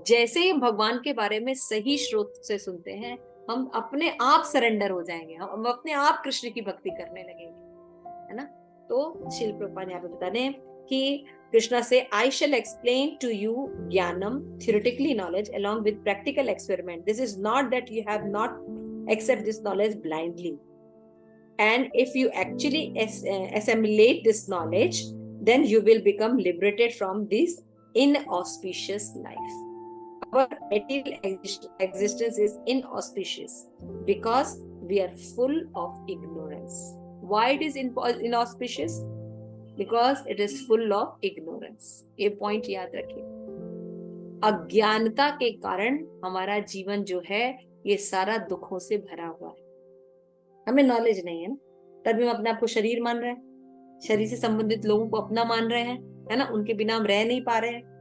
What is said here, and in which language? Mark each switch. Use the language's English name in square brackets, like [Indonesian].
[Hindi] जैसे ही भगवान के बारे में सही स्रोत से सुनते हैं, हम अपने आप सरेंडर हो जाएंगे, हम अपने आप कृष्ण की भक्ति करने लगेंगे, है ना। तो शिल प्रभुपाद यहाँ पे बता रहे हैं कि [English] कृष्णा से I shall explain to you ज्ञानम theoretically knowledge along with practical experiment. This is not that you have not accept this knowledge blindly, and if you actually assimilate this knowledge, then you will become liberated from this inauspicious life. Our material existence is inauspicious because we are full of ignorance. Why it is inauspicious? Because it is full of ignorance. [Hindi] ये point याद रखिए, अज्ञानता के कारण हमारा जीवन जो है ये सारा दुखों से भरा हुआ है। हमें नॉलेज नहीं है ना, तभी हम अपने आप को शरीर मान रहे हैं, शरीर से संबंधित लोगों को अपना मान रहे हैं, है ना, उनके बिना हम रह नहीं पा रहे हैं।